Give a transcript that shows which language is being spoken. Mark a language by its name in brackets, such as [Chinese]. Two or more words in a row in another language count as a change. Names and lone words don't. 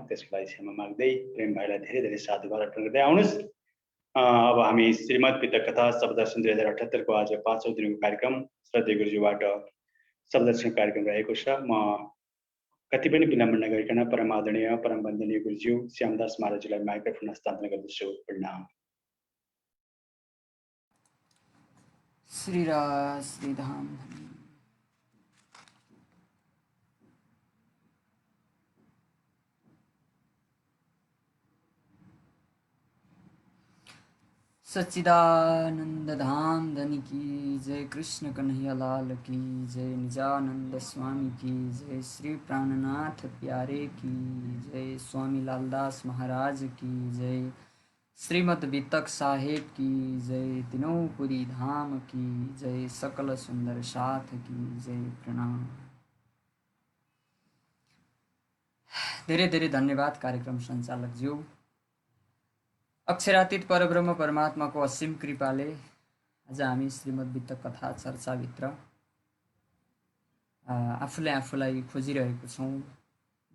[Nepali] त्यसको लागि क्षमा माग्दै प्रेम भाइलाई धेरै धेरै साधुवाद अर्पण गर्दै आउनुहोस्। अब हामी श्रीमद् पितृ कथा शब्ददर्शन 2078 को आज 5औं दिनको कार्यक्रम श्रद्धेय गुरुजीबाट शब्ददर्शन कार्यक्रम रहेको छ। म कति पनि विलम्ब नगरिकन परम आदरणीय परम वन्दनीय गुरुज्यू श्यामदास महाराजलाई माइक्रोफोन हस्तान्तरण गर्दछु। प्रणाम। श्रीराज श्रीधाम। [Hindi] सच्चिदानंद धाम धनी की जय, कृष्ण कन्हैया लाल की जय, निजानंद स्वामी की जय, श्री प्राणनाथ प्यारे की जय, स्वामी लालदास महाराज की जय, श्रीमद् वितक साहेब की जय, तीनोंपुरी धाम की जय, सकल सुंदर साथ की जय। [Nepali] प्रणाम। धेरै धेरै धन्यवाद कार्यक्रम सञ्चालक ज्यू। अक्षरातीत परब्रह्म परमात्माको असीम कृपाले आज हामी श्रीमद् वितक कथा चर्चाभित्र आफूले आफूलाई खोजिरहेको छौँ।